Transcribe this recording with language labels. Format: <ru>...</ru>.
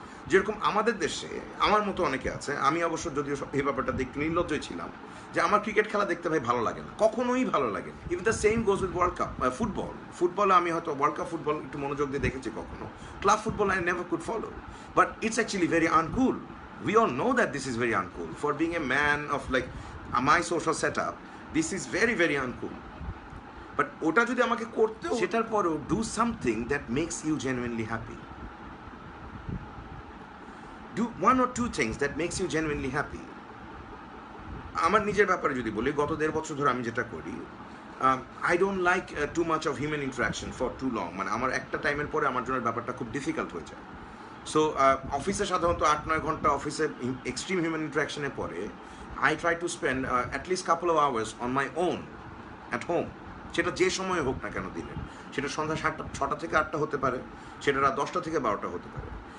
<bn>যেরকম আমাদের দেশে আমার মতো অনেকে আছে, আমি অবশ্য যদিও এই ব্যাপারটা দেখতে নির্লজ্জই ছিলাম, যে আমার ক্রিকেট খেলা দেখতে ভাই ভালো লাগে না, কখনোই ভালো লাগে না। If the same goes with world cup ফুটবলে আমি হয়তো ওয়ার্ল্ড কাপ ফুটবল একটু মনোযোগ দিয়ে দেখেছি কখনো,</bn> <en>Club football I never could follow, but it's actually very uncool. We all know that this is very uncool. For being a man of like my social setup, this is very, very uncool. But</en> <bn>ওটা যদি আমাকে করতে, সেটার পরেও</bn> <en>do something that makes you genuinely happy. Do 1 or 2 things that makes you genuinely happy.</en> <bn>আমার নিজের ব্যাপারে যদি বলি, গত 1.5 বছর ধরে আমি যেটা করি,</bn> <en>I don't like too much of human interaction for too long.</en> <bn>মানে আমার একটা টাইমের পরে আমার জন্য ব্যাপারটা খুব ডিফিকাল্ট হয়ে যায়। সো অফিসে সাধারণত 8-9 ঘন্টা অফিসে এক্সট্রিম হিউম্যান ইন্টারাকশনের পরে</bn> <en>I try to spend at least couple of hours on my own at home,</en> <bn>সেটা যে সময় হোক না কেন দিলে, সেটা সন্ধ্যা 6টা থেকে 8টা হতে পারে, সেটা রাত 10টা থেকে 12টা হতে পারে।</bn>